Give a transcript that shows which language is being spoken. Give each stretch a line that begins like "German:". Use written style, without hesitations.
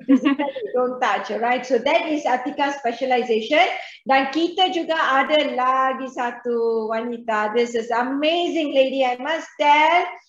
English: Physically don't touch, right? So that is Atika's specialization.
Indonesian: Dan kita juga ada lagi satu wanita.
English: This is amazing lady, I must tell.